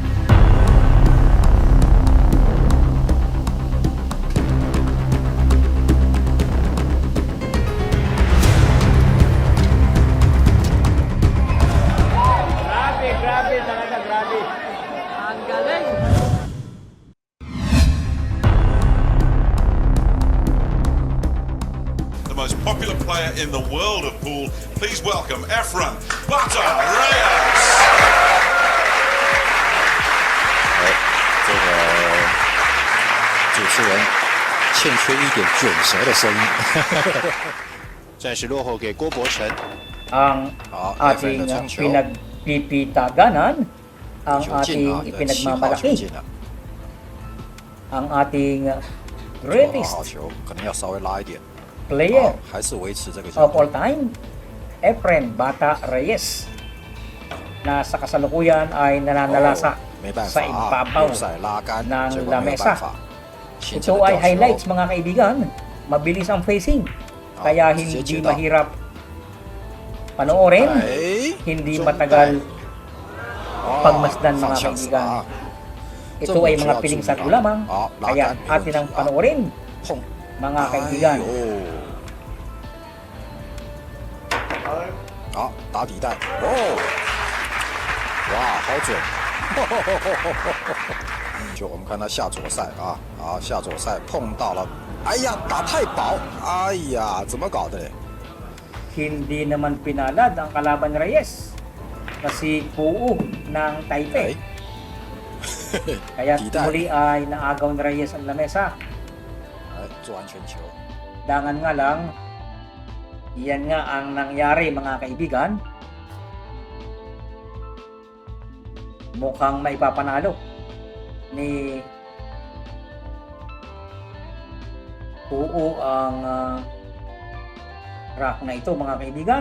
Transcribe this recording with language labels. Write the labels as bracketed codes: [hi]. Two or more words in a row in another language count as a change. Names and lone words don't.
[tl] Grabe talaga, grabe. Ang galing. [en] The most popular player in the world of pool. Please welcome Efren Bata Reyes. [zh] 这个主持人欠缺一点卷舌的声音，暂时落后给郭伯成。 [tl] Ang Efren ating [zh] 的传球， [tl] pinagpipitaganan, ang [zh] 球进 [tl] ating [zh] 了，7号球 [tl] ipinagmamalaki, [zh] 进了， [tl] ang ating [zh] 做到 [en] greatest [zh] 好球，可能要稍微拉一点。 [en] player [zh] 好，还是维持这个角 [en] of all [zh] 度。 [en] time, [tl] Efren Bata Reyes, na sa kasalukuyan ay nananalasa [zh] 没办 [tl] sa [zh] 法啊， [tl] ibabaw [zh] 右塞拉杆， [tl] ng [zh] 结果没有 [tl] lamesa. [zh] 办法，形成 [tl] Ito [zh] 了 [tl] ay [zh] 吊球 [tl] highlights mga kaibigan. Mabilis ang facing, kaya [zh] 直接 [tl] hindi [zh] 接到 [tl] mahirap panoorin, [zh] 哎， [tl] hindi [zh] 中 [tl] matagal [zh] 哦 [tl] pagmasdan [zh] 放 [tl] mga [zh] 枪死 [tl] kaibigan. [zh] 啊！ [tl] Ito ay mga piling sago lamang, [zh] 好，拉 [tl] kaya [zh] 杆没问 [tl] atin [zh] 题 [tl] ang [zh] 啊， [tl] panoorin [zh] 碰， [tl] mga [zh] 哎 [tl] kaibigan. [zh] 呦，好，打底带，哦，哇，好准！就我们看他下左塞啊，好，下左塞碰到了，哎呀，打太薄，哎呀，怎么搞的嘞？ [tl] Hindi naman pinalad ang kalaban ni Reyes na si Puu ng Taipei. [zh] 哎， [tl] Kaya [zh] 底带， [tl] muli ay naagaw ni Reyes ang lamesa. [zh] 哎，做安全球， [tl] Dangan nga lang, iyan nga ang nangyari mga kaibigan. Mukhang maipapanalo ni Puu ang rack na ito mga kaibigan.